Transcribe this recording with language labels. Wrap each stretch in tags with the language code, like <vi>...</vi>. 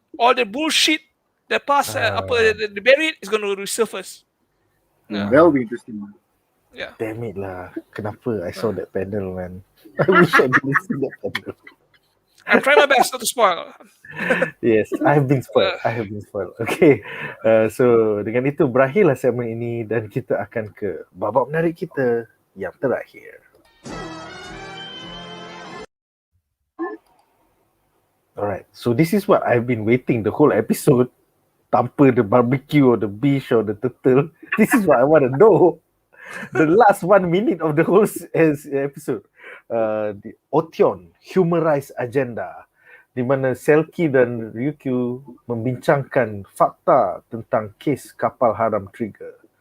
<en>All the bullshit that past the buried is going to resurface. That will be interesting. Yeah. Damn it lah.</en> <ms>Kenapa</ms> <en>I saw that panel, man? I wish I didn't see that panel. I'm trying my best not to spoil. Yes, I have been spoiled.</en> <ms>Okay, so dengan itu berakhirlah segmen ini dan kita akan ke babak menarik kita yang terakhir.</ms> <en>Alright, so this is what I've been waiting the whole episode.</en> <ms>Tanpa</ms> <en>the barbecue or the beef or the turtle. This is what I want to know. The last 1 minute of the whole episode. The OTHEON Humarize agenda,</en> <ms>di mana Selkie dan Ryukyu membincangkan fakta tentang kes kapal haram trigger.</ms>